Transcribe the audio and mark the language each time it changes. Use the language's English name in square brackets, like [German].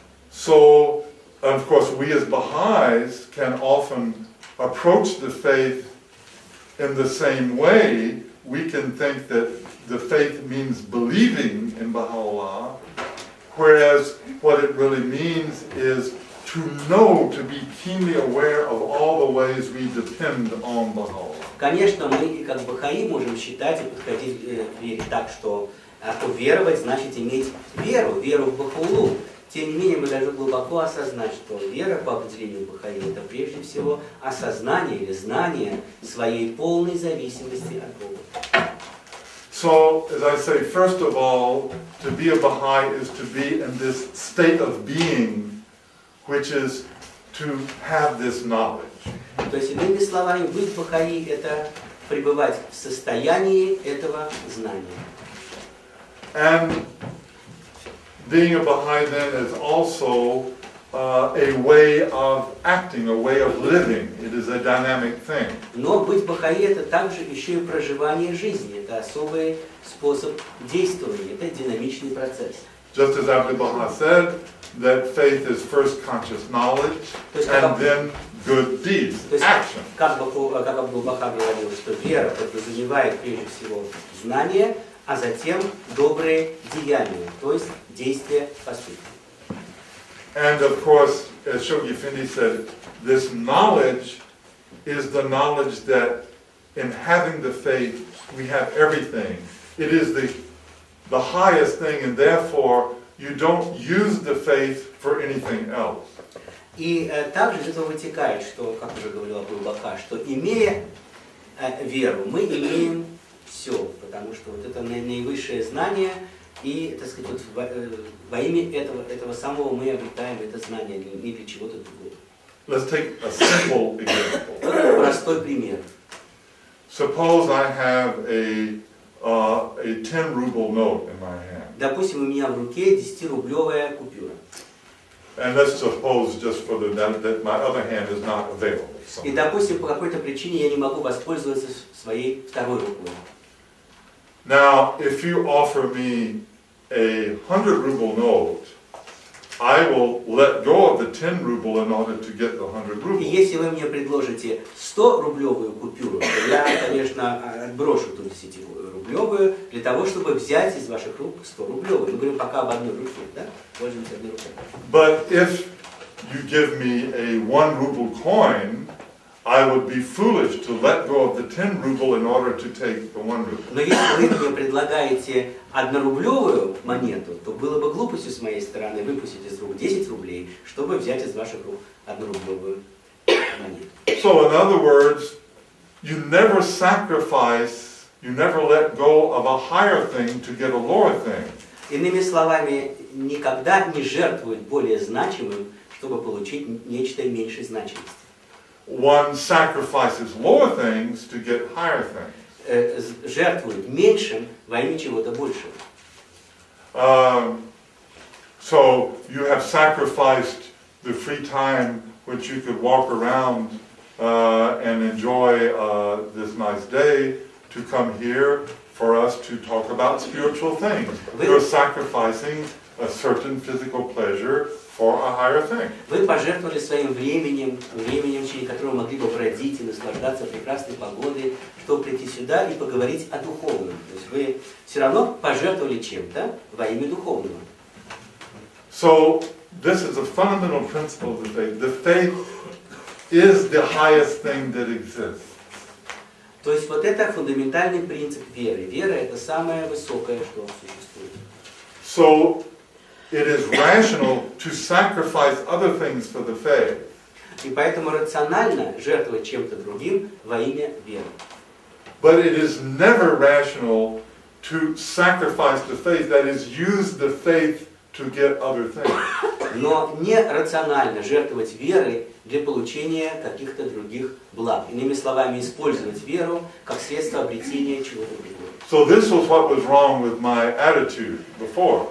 [English] So, of course, we as Baha'is can often approach the faith in the same way. We can think that the faith means believing in Baha'u'llah, whereas what it really means is to know, to be keenly aware of all the ways we depend on Baha'u'llah. [Russian] Конечно, мы как Бахаи можем считать и подходить к вере так, что уверовать значит иметь веру в Бахаулу. Тем не менее, мы должны глубоко осознать, что вера по определению Бахаи это прежде всего осознание или знание своей полной зависимости от Бога. [English] So, as I say, first of all, to be a Baha'i is to be in this state of being, which is to have this knowledge. [Russian] То есть, иными словами, быть Бахаи это пребывать в состоянии этого знания. [English] And being a Baha'i then is also a way of acting, a way of living. It is a dynamic thing. [Russian] Но быть Бахаи это также еще и проживание жизни. Это особый способ действования, это динамичный процесс. [English] Just as Abdu'l-Baha said, that faith is first conscious knowledge and then good deeds, action. [Russian] Как Абдул-Баха говорил, что вера подразумевает прежде всего знание, а затем добрые деяния, то есть действия, поступки. [English] And of course, as Shoghi Effendi said, this knowledge is the knowledge that in having the faith, we have everything. It is the highest thing, and therefore you don't use the faith for anything else. [Russian] И также из этого вытекает, что, как уже говорил Абдул-Баха, что имея веру, мы имеем все, потому что вот это наивысшее знание, и, так сказать, вот во имя этого самого мы обретаем это знание, не для чего-то другого. [English] Let's take a simple example. [Russian] Вот простой пример. [English] Suppose I have a 10 ruble note in my hand. [Russian] Допустим, у меня в руке 10-рублевая купюра. [English] And let's suppose, just for that my other hand is not available. [Russian] И, допустим, по какой-то причине я не могу воспользоваться своей второй рукой. [English] Now, if you offer me a 100 ruble note, I will let go of the 10 ruble in order to get the 100 [Russian] И [English] ruble. [Russian] если вы мне предложите 100-рублевую купюру, то я, конечно, отброшу ту 10-рублевую для того, чтобы взять из ваших рук 100-рублевую. Мы говорим пока об одной руке, да? Пользуемся одной рукой. [English] But if you give me a 1 ruble coin, I would be foolish to let go of the 10 ruble in order to take the 1 ruble. [Russian] Но если вы мне предлагаете однорублевую монету, то было бы глупостью с моей стороны выпустить из рук 10 рублей, чтобы взять из ваших рук однорублевую монету. [English] So in other words, you never sacrifice, you never let go of a higher thing to get a lower thing. [Russian] Иными словами, никогда не жертвует более значимым, чтобы получить нечто меньшей значимости. [English] One sacrifices lower things to get higher things. [Russian] Жертвует меньшим во имя чего-то большего. [English] So you have sacrificed the free time which you could walk around and enjoy this nice day to come here for us to talk about spiritual things. You're sacrificing a certain physical pleasure for a higher thing. [Russian] Вы пожертвовали своим временем, в течение которого могли бы бродить и наслаждаться прекрасной погодой, чтобы прийти сюда и поговорить о духовном. То есть вы все равно пожертвовали чем-то во имя духовного. [English] So this is a fundamental principle of the faith. The faith is the highest thing that exists. [Russian] То есть вот это фундаментальный принцип веры. Вера — это самое высокое, что существует. [English] So it is rational to sacrifice other things for the faith. [Russian] И поэтому рационально жертвовать чем-то другим во имя веры. [English] But it is never rational to sacrifice the faith, that is, use the faith to get other things. [Russian] Но не рационально жертвовать верой для получения каких-то других благ. Иными словами, использовать веру как средство обретения чего-то другого. [English] So this was what was wrong with my attitude before.